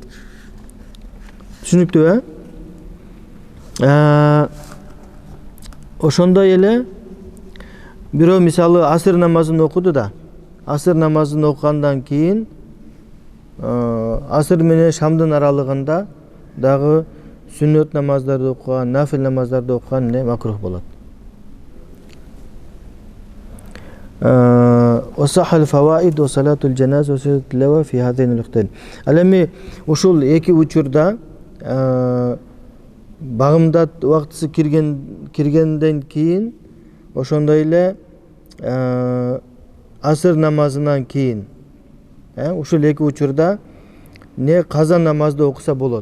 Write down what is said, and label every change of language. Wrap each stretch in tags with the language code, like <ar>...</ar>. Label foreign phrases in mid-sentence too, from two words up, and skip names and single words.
<ky>Түшүнүктүү, Ошондой эле бирөө мисалы асыр намазын окуду да. Асыр намазын окугандан кийин асыр менен шамдын аралыгында дагы сүннөт намаздарды окуган, нафил намаздарды окуган не макрух болот.</ky> <ar>وصح الفوائد وصلاة الجنازة وسجدة التلاوة في هذين الوقتين.</ar> <ky>Алеми ушул эки учурда багымдат убактысы киргенден кийин, ошондой эле асыр намазынан кийин, ушул эки учурда не каза намазды окуса болот.</ky>